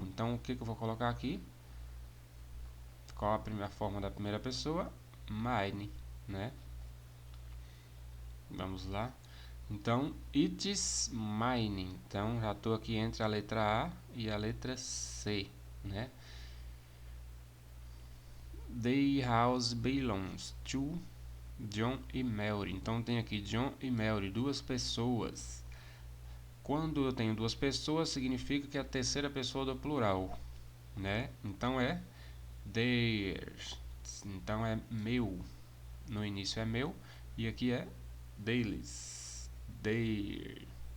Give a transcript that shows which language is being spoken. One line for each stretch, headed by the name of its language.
Portuguese: Então o que eu vou colocar aqui? Qual a primeira forma da primeira pessoa? Mine, né? Vamos lá. Então,
English: it is mine.
Portuguese: Então, já estou aqui entre a letra A e a letra C, né?
English: The house belongs to John e Mary.
Portuguese: Então, tem aqui John e Mary, duas pessoas. Quando eu tenho duas pessoas, significa que é a terceira pessoa do plural, né? Então, é theirs. Então, é meu. No início é meu e aqui é deles. Their.